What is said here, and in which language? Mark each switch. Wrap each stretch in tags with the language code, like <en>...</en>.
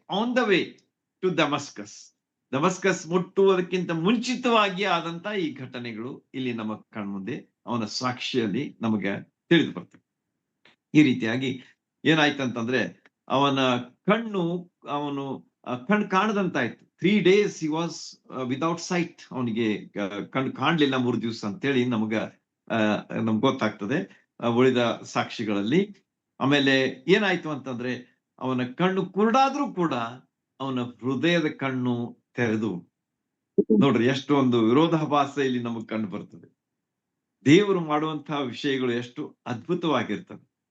<en>On the way to Damascus.</en> <kn>ದಮಸ್ಕಸ್ ಮುಟ್ಟುವುದಕ್ಕಿಂತ ಮುಂಚಿತವಾಗಿ ಆದಂತಹ ಈ ಘಟನೆಗಳು ಇಲ್ಲಿ ನಮ್ಮ ಕಣ್ಮುಂದೆ ಅವನ ಸಾಕ್ಷಿಯಲ್ಲಿ ನಮಗೆ ತಿಳಿದು ಬರ್ತವೆ. ಈ ರೀತಿಯಾಗಿ ಏನಾಯ್ತಂತಂದ್ರೆ, ಅವನ ಕಣ್ಣು ಕಾಣದಂತಾಯ್ತು.</kn> <en>3 days he was without sight.</en> <kn>ಅವನಿಗೆ ಕಣ್ಣು ಕಾಣ್ಲಿಲ್ಲ 3 ದಿವಸ ಅಂತೇಳಿ ನಮ್ಗೆ ಗೊತ್ತಾಗ್ತದೆ ಉಳಿದ ಸಾಕ್ಷಿಗಳಲ್ಲಿ. ಆಮೇಲೆ ಏನಾಯ್ತು ಅಂತಂದ್ರೆ, ಅವನ ಕಣ್ಣು ಕುರುಡಾದ್ರೂ ಕೂಡ ಅವನ ಹೃದಯದ ಕಣ್ಣು ತೆರೆದು. ನೋಡ್ರಿ, ಎಷ್ಟು ಒಂದು ವಿರೋಧಾಭಾಸ ಇಲ್ಲಿ ನಮಗ್ ಕಂಡು ಬರ್ತದೆ. ದೇವರು ಮಾಡುವಂತಹ ವಿಷಯಗಳು ಎಷ್ಟು ಅದ್ಭುತವಾಗಿರ್ತವೆ.</kn>